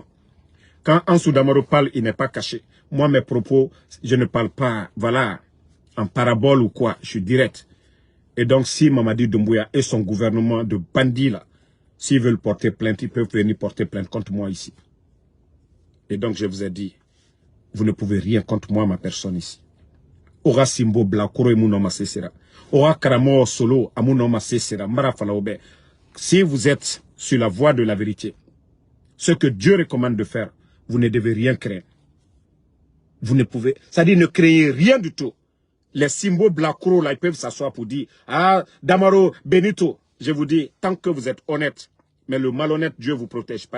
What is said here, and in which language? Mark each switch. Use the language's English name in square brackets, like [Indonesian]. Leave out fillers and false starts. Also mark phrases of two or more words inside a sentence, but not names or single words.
[French] Quand Ansou Damaro parle, il n'est pas caché. Moi, mes propos, je ne parle pas, voilà, en parabole ou quoi, je suis direct. Et donc, si Mamadi Doumbouya et son gouvernement de bandits, là, s'ils veulent porter plainte, ils peuvent venir porter plainte contre moi ici. Et donc, je vous ai dit, vous ne pouvez rien contre moi, ma personne ici. [Mandingo] Ora Simbo Blakoro et Mounoma Sesera. Ora Karamo Solo à Mounoma Sesera. Marafalaobe. [French] Si vous êtes sur la voie de la vérité, ce que Dieu recommande de faire, vous ne devez rien créer. Vous ne pouvez, c'est-à-dire ne créez rien du tout. Les Simbo Blakoro là, ils peuvent s'asseoir pour dire, ah, Damaro, Benito. Je vous dis, tant que vous êtes honnête, mais le malhonnête, Dieu ne vous protège pas.